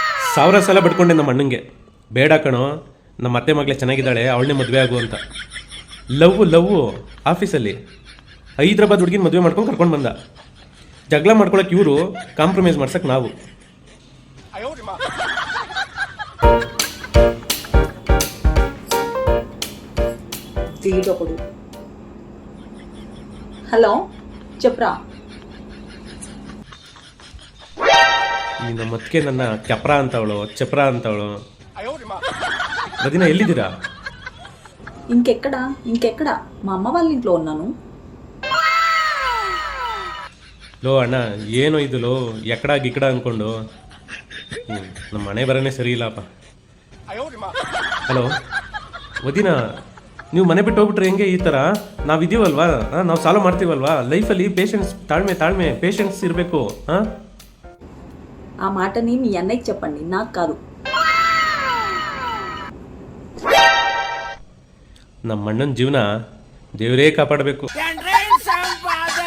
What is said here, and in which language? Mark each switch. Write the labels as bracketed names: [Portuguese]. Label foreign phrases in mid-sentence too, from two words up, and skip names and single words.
[Kannada] ಸಾವಿರ ಸಲ ಬಿಟ್ಕೊಂಡೆ ನಮ್ಮ ಅಣ್ಣಂಗೆ, ಬೇಡ ಕಣೋ ನಮ್ಮ ಅತ್ತೆ ಮಗಳೇ ಚೆನ್ನಾಗಿದ್ದಾಳೆ ಅವಳನ್ನೇ ಮದುವೆ ಆಗು ಅಂತ. ಲವ್ ಆಫೀಸಲ್ಲಿ ಹೈದ್ರಾಬಾದ್ ಹುಡುಗಿನ ಮದುವೆ ಮಾಡ್ಕೊಂಡು ಕರ್ಕೊಂಡು ಬಂದ. ಜಗಳ ಮಾಡ್ಕೊಳಕ್ಕೆ ಇವರು, ಕಾಂಪ್ರಮೈಸ್ ಮಾಡ್ಸಕ್ಕೆ ನಾವು. [Telugu] హలో చెప్పరా. [Kannada] ಈ ನಮ್ಮ ಅತ್ತಿಗೆ ನನ್ನ ಚಪ್ರ ಅಂತವಳು, ಚಪ್ರ ಅಂತವಳು. ಬದಿನ ಎಲ್ಲಿದ್ದೀರಾ? [Telugu] ఇంకెక్కడా మా అమ్మ వాళ్ళ ఇంట్లో ఉన్నాను. [Kannada] ಲೋ ಅಣ್ಣ, ಏನೋ ಇದು ಲೋ, [Telugu] ఎక్కడ గిక్కడ [Kannada] ಅಂದ್ಕೊಂಡು ನಮ್ಮ ಮನೆ ಬರನೇ ಸರಿ ಇಲ್ಲಪ್ಪ. ಹಲೋ ವದಿನ, ನೀವು ಮನೆ ಬಿಟ್ಟು ಹೋಗ್ಬಿಟ್ರೆ ಹೆಂಗೆ ಈ ಥರ? ನಾವಿದ್ದೀವಲ್ವಾ, ನಾವು ಸಾಲ್ವ್ ಮಾಡ್ತೀವಲ್ವಾ. ಲೈಫಲ್ಲಿ ಪೇಷನ್ಸ್, ತಾಳ್ಮೆ ಪೇಷನ್ಸ್ ಇರಬೇಕು. ಹಾಂ, [Telugu] ఆ మాటని మీ అన్నయ్యకి చెప్పండి, నాకు కాదు. [Kannada] ನಮ್ಮ ಅಣ್ಣನ ಜೀವನ ದೇವರೇ ಕಾಪಾಡಬೇಕು.